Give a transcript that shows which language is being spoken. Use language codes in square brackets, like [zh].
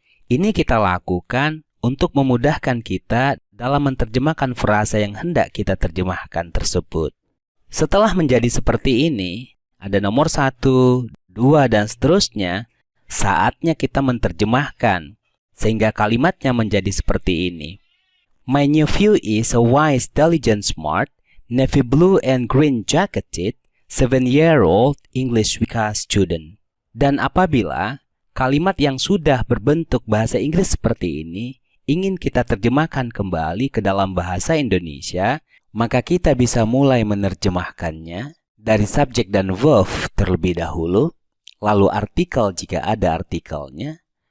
[id] Ini kita lakukan untuk memudahkan kita dalam menerjemahkan frasa yang hendak kita terjemahkan tersebut. Setelah menjadi seperti ini, ada nomor 1, 2, dan seterusnya, saatnya kita menerjemahkan, sehingga kalimatnya menjadi seperti ini. [en] My nephew is a wise, diligent, smart, navy blue and green jacketed, 7-year-old English WICA student. [id] Dan apabila kalimat yang sudah berbentuk bahasa Inggris seperti ini ingin kita terjemahkan kembali ke dalam bahasa Indonesia, maka kita bisa mulai menerjemahkannya dari subjek dan verb terlebih dahulu, lalu artikel jika ada artikelnya.